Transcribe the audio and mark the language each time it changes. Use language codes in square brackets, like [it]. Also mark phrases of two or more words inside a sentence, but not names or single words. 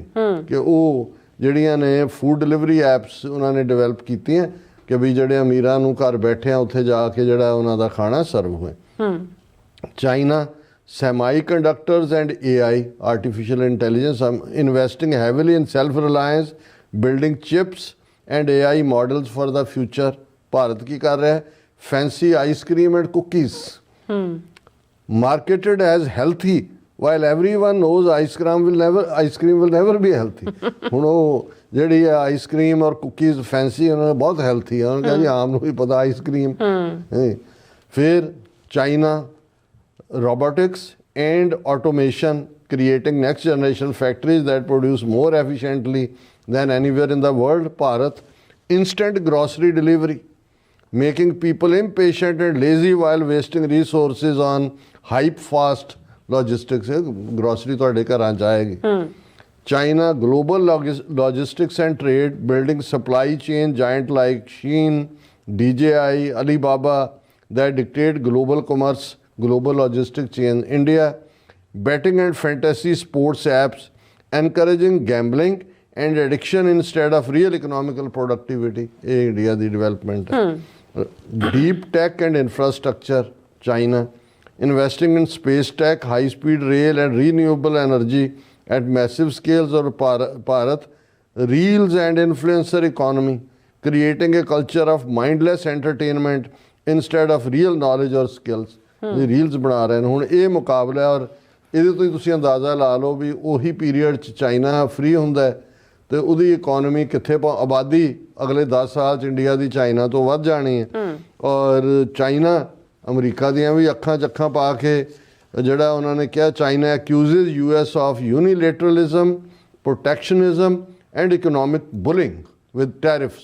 [pa] ਕਿ ਉਹ ਜਿਹੜੀਆਂ ਨੇ [en] food delivery apps [pa] ਉਹਨਾਂ ਨੇ ਡਿਵੈਲਪ ਕੀਤੀਆਂ ਕਿ ਵੀ ਜਿਹੜੇ ਅਮੀਰਾਂ ਨੂੰ ਘਰ ਬੈਠੇ ਆ ਉੱਥੇ ਜਾ ਕੇ ਜਿਹੜਾ ਉਹਨਾਂ ਦਾ ਖਾਣਾ ਸਰਵ ਹੋਏ। [en] China semiconductors and AI, artificial intelligence, investing heavily in self reliance, building chips and AI models for the future. [pa] ਭਾਰਤ ਕੀ ਕਰ ਰਿਹਾ ਹੈ, [en] fancy ice cream and cookies marketed as healthy while everyone knows ice cream will never be healthy। [pa] ਹੁਣ ਉਹ ਜਿਹੜੀ ਹੈ ਆਈਸਕ੍ਰੀਮ ਔਰ ਕੁਕੀਜ਼ ਫੈਂਸੀ, ਉਹਨਾਂ ਨੇ ਬਹੁਤ ਹੈਲਥੀ ਹੈ, ਉਹਨਾਂ ਕਿਹਾ ਜੀ ਆਮ ਨੂੰ ਵੀ ਪਤਾ ਆਈਸਕ੍ਰੀਮ। [en] ਫਿਰ ਚਾਈਨਾ robotics and automation, creating next generation factories that produce more efficiently than anywhere in the world। Bharat, instant grocery delivery, making people impatient and lazy while wasting resources on hype fast logistics। [pa] grocery ਤੁਹਾਡੇ ਘਰਾਂ 'ਚ ਆਏਗੀ। [en] China, global logistics and trade, building supply chain giant like Shein, DJI, Alibaba that dictate global commerce, global logistic chain। India, betting and fantasy sports apps, encouraging gambling and addiction instead of real economical productivity। [pa] ਇਹ ਇੰਡੀਆ ਦੀ ਡਿਵੈਲਪਮੈਂਟ ਹੈ। [en] Deep tech and infrastructure, China, investing in space tech, high speed rail and renewable energy at massive scales। or Bharat, reels and influencer economy, creating a culture of mindless entertainment instead of real knowledge or skills। [pa] ਰੀਲਸ ਬਣਾ ਰਹੇ ਨੇ। ਹੁਣ ਇਹ ਮੁਕਾਬਲਾ, ਔਰ ਇਹਦੇ ਤੋਂ ਹੀ ਤੁਸੀਂ ਅੰਦਾਜ਼ਾ ਲਾ ਲਓ ਵੀ ਉਹੀ ਪੀਰੀਅਡ 'ਚ ਚਾਈਨਾ ਫ੍ਰੀ ਹੁੰਦਾ ਤੇ ਉਹਦੀ ਇਕੋਨਮੀ ਕਿੱਥੇ ਆਬਾਦੀ ਅਗਲੇ 10 ਸਾਲ 'ਚ ਇੰਡੀਆ ਦੀ ਚਾਈਨਾ ਤੋਂ ਵੱਧ ਜਾਣੀ ਹੈ। ਔਰ ਚਾਈਨਾ ਅਮਰੀਕਾ ਦੀਆਂ ਵੀ ਅੱਖਾਂ 'ਚ ਅੱਖਾਂ ਪਾ ਕੇ ਜਿਹੜਾ ਉਹਨਾਂ ਨੇ ਕਿਹਾ, [en] China accuses US of unilateralism, protectionism and economic bullying with tariffs.